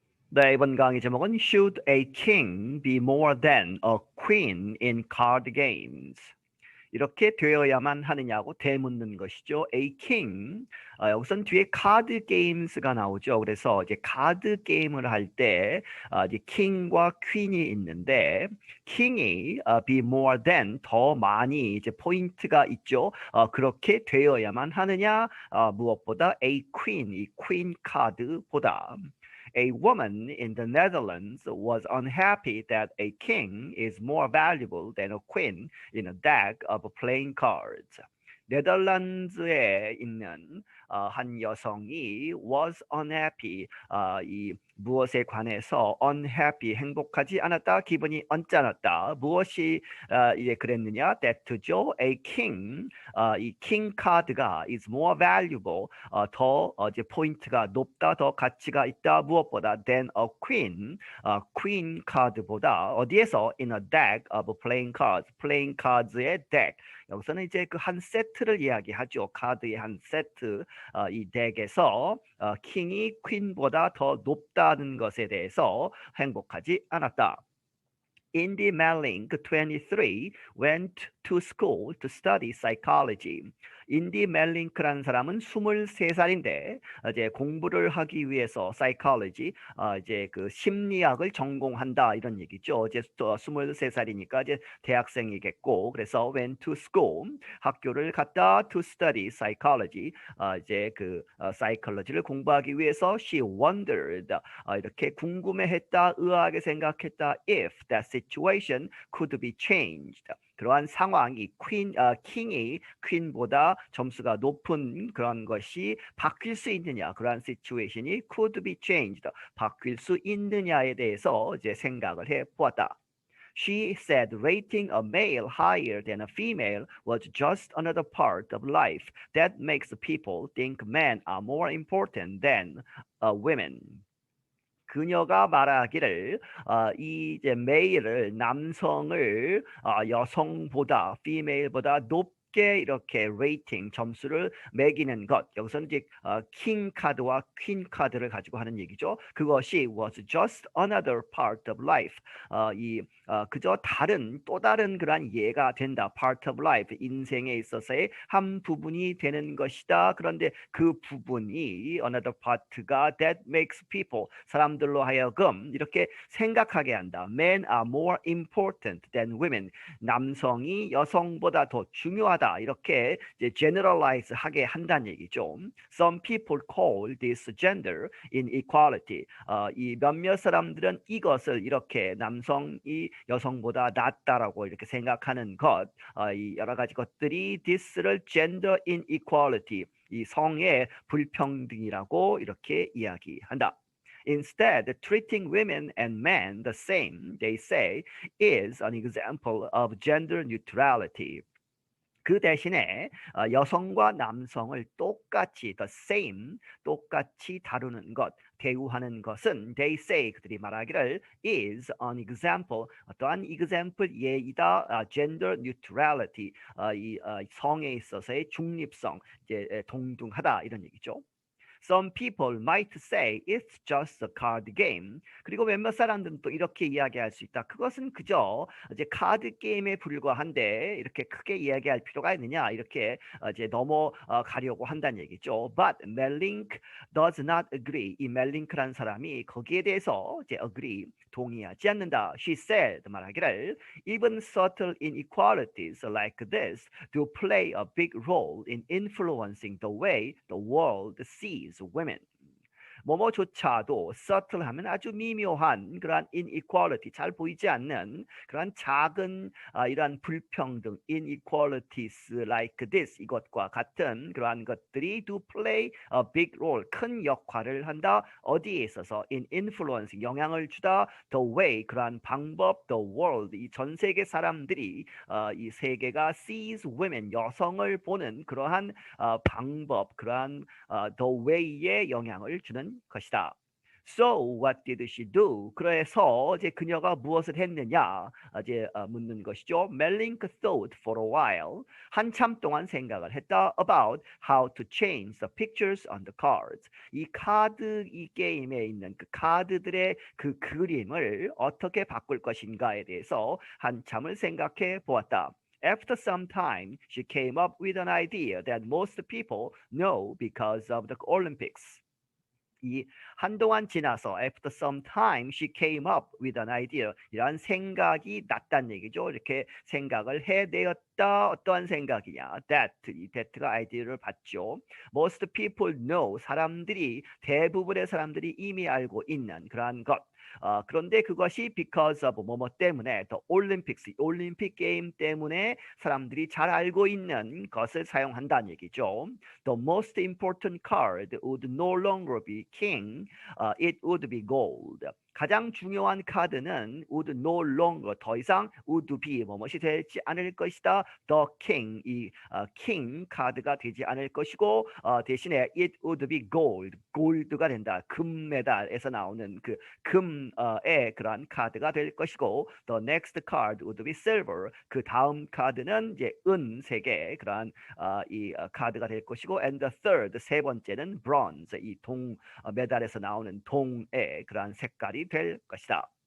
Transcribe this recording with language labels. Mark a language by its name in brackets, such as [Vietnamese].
[Korean] 네, 이번 강의 제목은 [English] Should a king be more than a queen in card games? [Korean] 이렇게 되어야만 하느냐고 되묻는 것이죠. [English] A king. [Korean] 우선 뒤에 카드 게임스가 나오죠. 그래서 이제 카드 게임을 할 때 이제 king과 queen이 있는데 king이 [English] be more than [Korean] 더 많이 이제 포인트가 있죠. 그렇게 되어야만 하느냐? 무엇보다 [English] a queen, [Korean] 이 queen 카드보다. [English] A woman in the Netherlands was unhappy that a king is more valuable than a queen in a deck of playing cards. [Korean] 네덜란드에 있는 한 여성이 [English] was unhappy, [Korean] 이 무엇에 관해서 unhappy, 행복하지 않았다, 기분이 언짢았다. 무엇이 이제 그랬느냐? that죠. [English] A king, [Korean] 이 king 카드가 [English] is more valuable, [Korean] 더 이제 포인트가 높다, 더 가치가 있다. [English] 무엇보다 than a queen, [Korean] queen 카드보다 어디에서 [English] in a deck of playing cards, playing cards의 deck. [Korean] 여기서는 이제 그 한 세트를 이야기하죠. 카드의 한 세트. 이 덱에서 킹이 퀸보다 더 높다는 것에 대해서 행복하지 않았다. [English] Indy Melink, 23, went to school to study psychology. [Korean] 인디 멜링크라는 사람은 23살인데 이제 공부를 하기 위해서 psychology, 이제 그 심리학을 전공한다 이런 얘기죠. 이제 23살이니까 이제 대학생이겠고, 그래서 [English] went to school, [Korean] 학교를 갔다, [English] to study psychology, [Korean] 이제 그 psychology를 공부하기 위해서 [English] she wondered, [Korean] 이렇게 궁금해했다, 의아하게 생각했다, [English] if that situation could be changed. [Korean] 그러한 상황이 킹이 퀸보다 점수가 높은 그런 것이 바뀔 수 있느냐, 그러한 시츄에이션이 [English] could be changed, [Korean] 바뀔 수 있느냐에 대해서 이제 생각을 해 보았다. [English] She said rating a male higher than a female was just another part of life that makes people think men are more important than women. [Korean] 그녀가 말하기를 이 이제 메일을, 남성을 여성보다, female보다 높게 이렇게 레이팅, 점수를 매기는 것, 여기서는 이제 킹 카드와 퀸 카드를 가지고 하는 얘기죠. 그것이 [English] was just another part of life, [Korean] 그저 또 다른 그러한 예가 된다. [English] part of life, [Korean] 인생에 있어서의 한 부분이 되는 것이다. 그런데 그 부분이 another part가 [English] that makes people, [Korean] 사람들로 하여금 이렇게 생각하게 한다. [English] Men are more important than women. [Korean] 남성이 여성보다 더 중요하다. 이렇게 이제 generalize 하게 한다는 얘기죠. [English] Some people call this gender inequality. [Korean] 이 몇몇 사람들은 이것을 이렇게 남성이 여성보다 낫다라고 이렇게 생각하는 것, 이 여러 가지 것들이 this를 [English] gender inequality, [Korean] 이 성의 불평등이라고 이렇게 이야기한다. [English] Instead, treating women and men the same, they say, is an example of gender neutrality. [Korean] 그 대신에 여성과 남성을 똑같이 [English] the same, [Korean] 똑같이 다루는 것, 대우하는 것은 [English] they say, [Korean] 그들이 말하기를 [English] is an example, [Korean] 어떠한 example, 예이다, [English] gender neutrality, [Korean] 이 성에 있어서의 중립성, 이제 동등하다 이런 얘기죠. [English] Some people might say it's just a card game. [Korean] 그리고 몇몇 사람들은 또 이렇게 이야기할 수 있다. 그것은 그저 이제 카드 게임에 불과한데 이렇게 크게 이야기할 필요가 있느냐, 이렇게 이제 넘어가려고 한다는 얘기죠. [English] But Melink does not agree. [Korean] 이 멜링크라는 사람이 거기에 대해서 이제 agree, 동의하지 않는다. [English] She said, [Korean] 말하기를 [English] even subtle inequalities like this do play a big role in influencing the way the world sees women. [Korean] 뭐뭐조차도 subtle 하면 아주 미묘한 그러한 inequality, 잘 보이지 않는 그러한 작은 이러한 불평등, [English] inequalities like this, [Korean] 이것과 같은 그러한 것들이 [English] do play a big role, [Korean] 큰 역할을 한다. 어디에 있어서? [English] in influencing, [Korean] 영향을 주다, the way, 그러한 방법, [English] the world, [Korean] 이 전 세계 사람들이 이 세계가 [English] sees women, [Korean] 여성을 보는 그러한 방법, 그러한 the way에 영향을 주는 것이다. [English] So what did she do? [Korean] 그래서 이제 그녀가 무엇을 했느냐 이제 묻는 것이죠. [English] 멜링크 thought for a while. [Korean] 한참 동안 생각을 했다 [English] about how to change the pictures on the cards. [Korean] 이 카드 이 게임에 있는 그 카드들의 그 그림을 어떻게 바꿀 것인가에 대해서 한참을 생각해 보았다. [English] After some time, she came up with an idea that most people know because of the Olympics. [Korean] 이 한동안 지나서 [English] after some time she came up with an idea 이런 생각이 났다는 얘기죠. [Korean] 이렇게 생각을 해내었다. 어떠한 생각이냐? 이 that가 아이디어를 받죠. [English] Most people know [Korean] 사람들이 대부분의 사람들이 이미 알고 있는 그러한 것. 그런데 그것이 [English] because of [Korean] 뭐뭐 때문에 [English] the Olympics [Korean] 올림픽 게임 때문에 사람들이 잘 알고 있는 것을 사용한다는 얘기죠. [English] The most important card would no longer be king, it would be gold. [Korean] 가장 중요한 카드는 [English] would no longer [Korean] 더 이상 [English] would be [Korean] 뭐뭇이 되지 않을 것이다. The king 이 king 카드가 되지 않을 것이고 대신에 [English] it would be gold [Korean] 골드가 된다. 금메달에서 나오는 그 금의 그러한 카드가 될 것이고 [English] the next card would be silver [Korean] 그 다음 카드는 이제 은색의 그러한 이 카드가 될 것이고 [English] and the third [Korean] 세 번째는 bronze 이 동 메달에서 나오는 동의 그러한 색깔이 될 것이다.